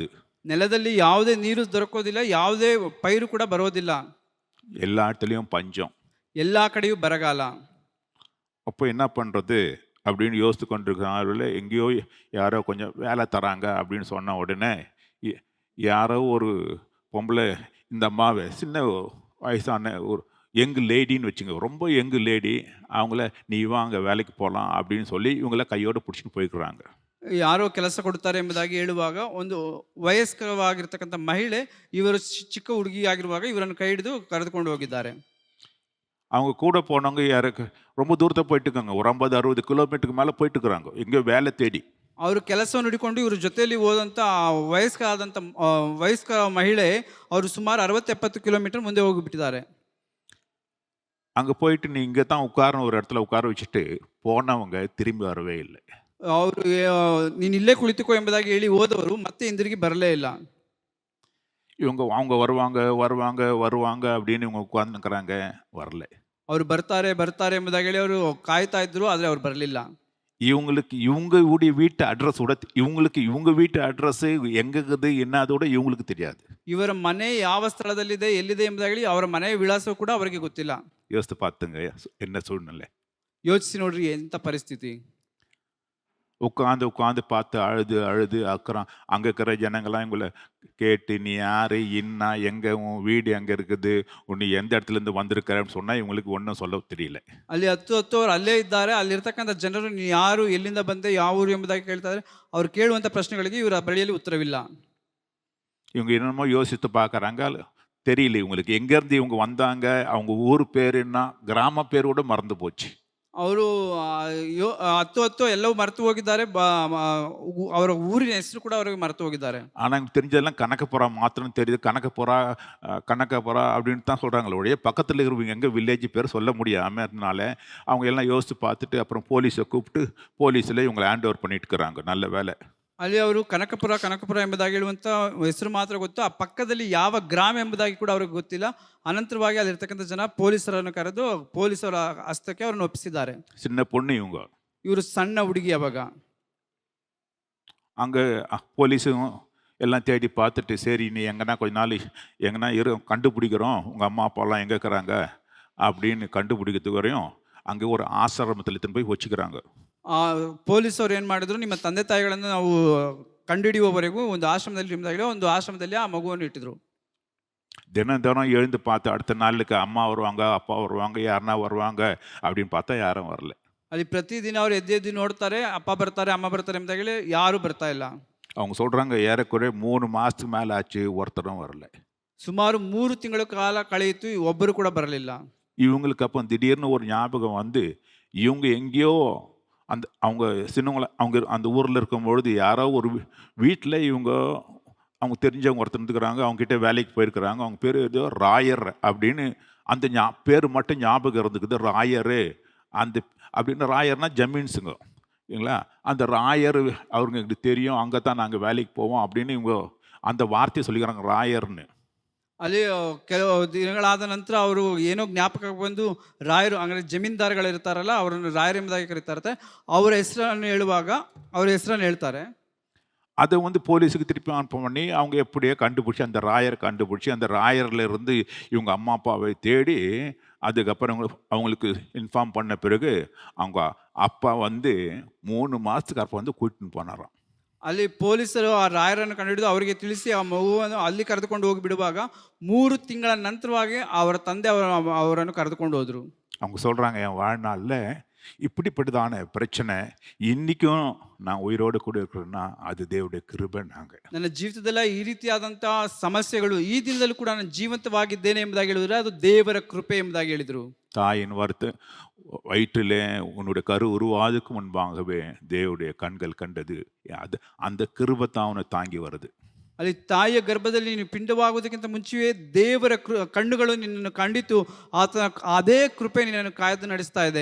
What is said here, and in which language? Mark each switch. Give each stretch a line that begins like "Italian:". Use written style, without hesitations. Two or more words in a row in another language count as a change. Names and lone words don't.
Kannada: ನೆಲದಲ್ಲಿ ಯಾವುದೇ ನೀರು ದೊರಕೋದಿಲ್ಲ, ಯಾವುದೇ ಪೈರು ಕೂಡ ಬರೋದಿಲ್ಲ,
Tamil: எல்லா இடத்துலையும் பஞ்சம்.
Kannada: ಎಲ್ಲಾ ಕಡೆಯೂ ಬರಗಾಲ.
Tamil: அப்போ என்ன பண்ணுறது அப்படின்னு யோசித்து கொண்டிருக்கிறார்கள். எங்கேயோ யாரோ கொஞ்சம் வேலை தராங்க அப்படின்னு சொன்ன உடனே யாரோ ஒரு பொம்பளை இந்த அம்மாவை, சின்ன வயசான ஒரு யங் லேடின்னு வச்சுங்க, ரொம்ப
English: young lady,
Tamil: அவங்கள நீ வாங்க வேலைக்கு போகலாம் அப்படின்னு சொல்லி இவங்கள கையோடு பிடிச்சிட்டு போய்க்கிறாங்க.
Kannada: ಯಾರೋ ಕೆಲಸ ಕೊಡ್ತಾರೆ ಎಂಬುದಾಗಿ ಹೇಳುವಾಗ ಒಂದು ವಯಸ್ಕರವಾಗಿರ್ತಕ್ಕಂಥ ಮಹಿಳೆ ಇವರು ಚಿಕ್ಕ ಹುಡುಗಿಯಾಗಿರುವಾಗ ಇವರನ್ನು ಕೈ ಹಿಡಿದು ಕರೆದುಕೊಂಡು ಹೋಗಿದ್ದಾರೆ.
Tamil: அவங்க கூட போனவங்க யாருக்கு ரொம்ப தூரத்தை போயிட்டு இருக்காங்க, ஒரு 50-60 கிலோமீட்டருக்கு மேலே போயிட்டு இருக்கிறாங்க எங்கேயோ வேலை தேடி.
Kannada: ಅವರು ಕೆಲಸವನ್ನು ಹಿಡಿಕೊಂಡು ಇವ್ರ ಜೊತೆಯಲ್ಲಿ ಹೋದಂಥ ವಯಸ್ಕ ಮಹಿಳೆ ಅವರು ಸುಮಾರು 60-70 ಕಿಲೋಮೀಟರ್ ಮುಂದೆ ಹೋಗಿಬಿಟ್ಟಿದ್ದಾರೆ.
Tamil: அங்கே போயிட்டு நீ இங்கே தான் உட்காரணும் ஒரு இடத்துல உட்கார வச்சுட்டு போனவங்க திரும்பி வரவே இல்லை.
Kannada: ಅವರು ನೀನು ಇಲ್ಲೇ ಕುಳಿತುಕೋ ಎಂಬುದಾಗಿ ಹೇಳಿ ಹೋದವರು ಮತ್ತೆ ಹಿಂದಿರುಗಿ ಬರಲೇ ಇಲ್ಲ.
Tamil: அவங்க வருவாங்க வருவாங்க வருவாங்க அப்படின்னு இவங்க உட்காந்துக்கிறாங்க, வரல.
Kannada: ಅವರು ಬರ್ತಾರೆ ಬರ್ತಾರೆ ಎಂಬುದಾಗಿ ಹೇಳಿ ಅವರು ಕಾಯ್ತಾ ಇದ್ರು, ಆದರೆ ಅವ್ರು ಬರಲಿಲ್ಲ.
Tamil: இவங்களுக்கு இவங்களுடைய வீட்டு அட்ரஸ் கூட, இவங்களுக்கு இவங்க வீட்டு அட்ரஸ் எங்க இருக்குது என்ன அதோட இவங்களுக்கு தெரியாது.
Kannada: ಇವರ ಮನೆ ಯಾವ ಸ್ಥಳದಲ್ಲಿದೆ ಎಲ್ಲಿದೆ ಎಂಬುದಾಗಿ ಹೇಳಿ ಅವರ ಮನೆಯ ವಿಳಾಸವೂ ಕೂಡ ಅವರಿಗೆ ಗೊತ್ತಿಲ್ಲ.
Tamil: யோசித்து பார்த்துங்க என்ன சூழ்நிலை.
Kannada: ಯೋಚಿಸಿ ನೋಡ್ರಿ ಎಂಥ ಪರಿಸ್ಥಿತಿ.
Tamil: உட்காந்து உட்காந்து பார்த்து அழுது அழுது அக்கறம் அங்கே இருக்கிற ஜனங்கள்லாம் இவங்களை கேட்டு நீ யாரு என்ன எங்கே உன் வீடு எங்கே இருக்குது நீ எந்த இடத்துலேருந்து வந்திருக்கிறன்னு சொன்னால் இவங்களுக்கு ஒன்றும் சொல்ல தெரியல.
Kannada: ಅಲ್ಲಿ ಹತ್ತು ಅವರು ಅಲ್ಲೇ ಇದ್ದಾರೆ. ಅಲ್ಲಿರ್ತಕ್ಕಂಥ ಜನರು ನೀವು ಯಾರು, ಎಲ್ಲಿಂದ ಬಂದೆ, ಯಾವ ಊರು ಎಂಬುದಾಗಿ ಕೇಳ್ತಾ ಇದ್ದಾರೆ. ಅವ್ರು ಕೇಳುವಂಥ ಪ್ರಶ್ನೆಗಳಿಗೆ ಇವರ ಬಳಿಯಲ್ಲಿ ಉತ್ತರವಿಲ್ಲ.
Tamil: இவங்க என்னமோ யோசித்து பார்க்குறாங்க, தெரியல இவங்களுக்கு எங்கேருந்து இவங்க வந்தாங்க, அவங்க ஊர் பேர் என்ன, கிராம பேர் கூட மறந்து போச்சு.
Kannada: ಅವರು ಹತ್ತು ಎಲ್ಲವೂ ಮರೆತು ಹೋಗಿದ್ದಾರೆ. ಅವರ ಊರಿನ ಹೆಸರು ಕೂಡ ಅವರಿಗೆ ಮರೆತು ಹೋಗಿದ್ದಾರೆ.
Tamil: ஆனால் எனக்கு தெரிஞ்சதெல்லாம் கணக்கப்புறா மாத்திரம் தெரியுது. கணக்கப்புறா அப்படின்னு தான் சொல்கிறாங்களே ஒழிய பக்கத்தில் இருக்கிறவங்க எங்கே வில்லேஜ் பேர் சொல்ல முடியாமல் இருந்தனால அவங்க எல்லாம் யோசித்து பார்த்துட்டு அப்புறம் போலீஸை கூப்பிட்டு போலீஸில் இவங்களை
English: hand over
Tamil: பண்ணிட்டு இருக்கிறாங்க. நல்ல வேலை.
Kannada: ಅಲ್ಲಿ ಅವರು ಕನಕಪುರ ಎಂಬುದಾಗಿ ಹೇಳುವಂಥ ಹೆಸರು ಮಾತ್ರ ಗೊತ್ತು. ಆ ಪಕ್ಕದಲ್ಲಿ ಯಾವ ಗ್ರಾಮ ಎಂಬುದಾಗಿ ಕೂಡ ಅವ್ರಿಗೆ ಗೊತ್ತಿಲ್ಲ. ಅನಂತರವಾಗಿ ಅಲ್ಲಿರ್ತಕ್ಕಂಥ ಜನ ಪೊಲೀಸರನ್ನು ಕರೆದು ಪೊಲೀಸರ ಹಸ್ತಕ್ಕೆ ಅವರನ್ನು ಒಪ್ಪಿಸಿದ್ದಾರೆ.
Tamil: சின்ன பொண்ணு
Kannada: ಇವರು ಸಣ್ಣ ಹುಡುಗಿ. ಅವಾಗ
Tamil: அங்கே போலீஸும் எல்லாம் தேடி பார்த்துட்டு சரி நீ எங்கன்னா கொஞ்ச நாள் எங்கன்னா கண்டுபிடிக்கிறோம் உங்கள் அம்மா அப்பாலாம் எங்கே இருக்கிறாங்க அப்படின்னு கண்டுபிடிக்கிறதுக்கு வரையும் அங்கே ஒரு ஆசிரமத்தில் எடுத்துன்னு போய் வச்சுக்கிறாங்க.
Kannada: ಪೊಲೀಸರು ಏನು ಮಾಡಿದ್ರು, ನಿಮ್ಮ ತಂದೆ ತಾಯಿಗಳನ್ನು ನಾವು ಕಂಡುಹಿಡಿಯುವವರೆಗೂ ಒಂದು ಆಶ್ರಮದಲ್ಲಿ ಆ ಮಗುವನ್ನು ಇಟ್ಟಿದ್ರು.
Tamil: தினம் தினம் எழுந்து பார்த்து அடுத்த நாளுக்கு அம்மா வருவாங்க அப்பா வருவாங்க யாருன்னா வருவாங்க அப்படின்னு பார்த்தா யாரும் வரல.
Kannada: ಅಲ್ಲಿ ಪ್ರತಿದಿನ ಅವರು ಎದ್ದು ನೋಡ್ತಾರೆ, ಅಪ್ಪ ಬರ್ತಾರೆ ಅಮ್ಮ ಬರ್ತಾರೆ ಎಂಬುದಾಗಿ ಹೇಳಿ ಯಾರೂ ಬರ್ತಾ ಇಲ್ಲ.
Tamil: அவங்க சொல்கிறாங்க ஏறக்குறைய 3 மாதத்துக்கு மேலே ஆச்சு, ஒருத்தரும் வரல.
Kannada: ಸುಮಾರು 3 ತಿಂಗಳ ಕಾಲ ಕಳೆಯಿತು, ಒಬ್ಬರು ಕೂಡ ಬರಲಿಲ್ಲ.
Tamil: இவங்களுக்கு அப்போ திடீர்னு ஒரு ஞாபகம் வந்து இவங்க எங்கேயோ அவங்க சின்னவங்கள அவங்க அந்த ஊரில் இருக்கும்பொழுது யாரோ ஒரு வீட்டில் அவங்க தெரிஞ்சவங்க ஒருத்தர் இருந்துக்கிறாங்க, அவங்ககிட்ட வேலைக்கு போயிருக்கிறாங்க. அவங்க பேர் ஏதோ ராயர் அப்படின்னு அந்த பேர் மட்டும் ஞாபகம் இருந்துக்குது, ராயரு. அப்படின்னு. ராயர்னா ஜமீன்ஸுங்க இல்லைங்களா. அந்த ராயர் அவருக்கு எங்களுக்கு தெரியும், அங்கே தான் நாங்கள் வேலைக்கு போவோம் அப்படின்னு இவங்க அந்த வார்த்தையை சொல்லிக்கிறாங்க ராயர்னு.
Kannada: ಅಲ್ಲಿ ಕೆಲವು ದಿನಗಳಾದ ನಂತರ ಅವರು ಏನೋ ಜ್ಞಾಪಕ ಬಂದು ರಾಯರು ಅಂದರೆ ಜಮೀನ್ದಾರ್ಗಳು ಇರ್ತಾರಲ್ಲ ಅವರನ್ನು ರಾಯರ್ ಎಂಬುದಾಗಿ ಕರೀತಾರೆ. ಅವರ ಹೆಸರನ್ನು ಹೇಳುವಾಗ ಅವರ ಹೆಸರನ್ನು ಹೇಳ್ತಾರೆ.
Tamil: அதை வந்து போலீஸுக்கு திருப்பி அனுப்ப பண்ணி அவங்க எப்படியோ கண்டுபிடிச்சி அந்த ராயரை கண்டுபிடிச்சி அந்த ராயரில் இருந்து இவங்க அம்மா அப்பாவை தேடி அதுக்கப்புறம் அவங்களுக்கு இன்ஃபார்ம் பண்ண பிறகு அவங்க அப்பா வந்து 3 மாதத்துக்கு அப்போ வந்து கூட்டின்னு போனாராம்.
Kannada: ಅಲ್ಲಿ ಪೊಲೀಸರು ಆ ರಾಯರನ್ನು ಕಂಡುಹಿಡಿದು ಅವರಿಗೆ ತಿಳಿಸಿ ಆ ಮಗುವನ್ನು ಅಲ್ಲಿ ಕರೆದುಕೊಂಡು ಹೋಗಿ ಬಿಡುವಾಗ 3 ತಿಂಗಳ ನಂತರವಾಗಿ ಅವರ ತಂದೆ ಅವರನ್ನು ಕರೆದುಕೊಂಡು ಹೋದರು.
Tamil: அவங்க சொல்கிறாங்க, என் வாழ்நாளில் இப்படிப்பட்டதான பிரச்சனை இன்றைக்கும் நான் உயிரோடு கூட இருக்கிறேன்னா அது தேவனுடைய கிருபை. நாங்கள்
Kannada: ನನ್ನ ಜೀವಿತದಲ್ಲಿ ಈ ರೀತಿಯಾದಂತಹ ಸಮಸ್ಯೆಗಳು ಈ ದಿನದಲ್ಲೂ ಕೂಡ ನಾನು ಜೀವಂತವಾಗಿದ್ದೇನೆ ಎಂಬುದಾಗಿ ಹೇಳಿದರೆ ಅದು ದೇವರ ಕೃಪೆ ಎಂಬುದಾಗಿ ಹೇಳಿದರು.
Tamil: தாயின் வயிற்றிலே உன்னுடைய கரு உருவாதுக்கு முன்பாகவே தேவனுடைய கண்கள் கண்டது. அது அந்த கிருபை தான் அவனை தாங்கி வருது.
Kannada: ಅಲ್ಲಿ ತಾಯಿಯ ಗರ್ಭದಲ್ಲಿ ನೀನು ಪಿಂಡವಾಗುವುದಕ್ಕಿಂತ ಮುಂಚೆಯೇ ದೇವರ ಕಣ್ಣುಗಳು ನಿನ್ನನ್ನು ಕಂಡಿತು. ಆತನ ಅದೇ ಕೃಪೆ ನಿನ್ನನ್ನು ಕಾಯ್ದು ನಡೆಸ್ತಾ ಇದೆ.